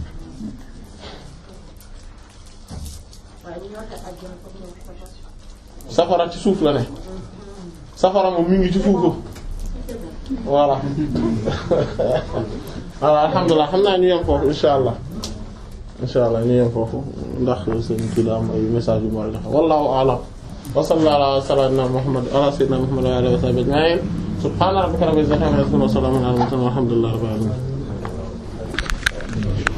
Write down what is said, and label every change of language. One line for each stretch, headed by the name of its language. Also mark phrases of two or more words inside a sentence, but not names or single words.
Wolof: safara ci suuf la ne safara moom mi ngi ci suufu
French: voilà voilà
Wolof: alhamdulilah xam naa ñu yem foofu
Arabic: إن شاء الله
Wolof: ñu yem foofu ndax seen kii la am ay message yu ma la joxe
Arabic: والله أعلم وصلى الله على سيدنا محمد على سيدنا محمد وعلى آله وصحبه أجمعين سبحان ربك رب العزة عما يصفون وسلام على المرسلين والحمد لله رب العالمين